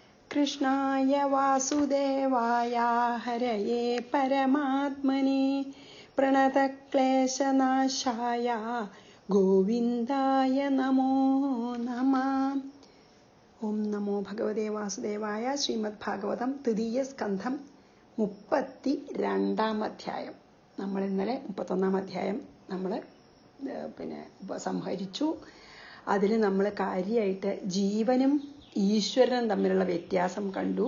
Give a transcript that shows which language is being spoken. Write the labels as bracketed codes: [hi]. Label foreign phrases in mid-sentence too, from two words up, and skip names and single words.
[sa] कृष्णाय वासुदेवाय हरये परमात्मने प्रणतक्लेशनाशाय गोविन्दाय नमो नमः. ഓം നമോ ഭഗവതേ വാസുദേവായ. [ml] ശ്രീമദ്ഭാഗവതം തൃതീയ സ്കന്ധം 32-ാം അധ്യായം. നമ്മൾ ഇന്നലെ 31-ാം അധ്യായം നമ്മൾ സംഹരിച്ചു. അതിൽ നമ്മൾ കാര്യമായിട്ട് ജീവനും ഈശ്വരനും തമ്മിലുള്ള വ്യത്യാസം കണ്ടു.